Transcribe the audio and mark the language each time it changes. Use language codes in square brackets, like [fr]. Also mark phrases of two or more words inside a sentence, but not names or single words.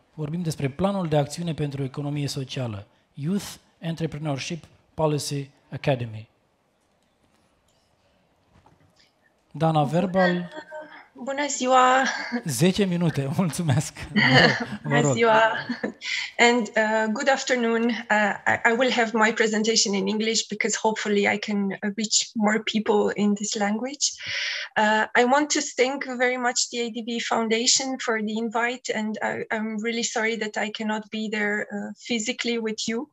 [ro] Vorbim despre Planul de Acțiune pentru Economie Socială, [en] Youth Entrepreneurship Policy Academy. Dana Verbal. [ro] Bună ziua! 10 minute, mulțumesc! Bună ziua! [en] And good afternoon. I will have my presentation in English because hopefully I can reach more people in this language. I want to thank very much the ADB Foundation for the invite, and I'm really sorry that I cannot be there physically with you.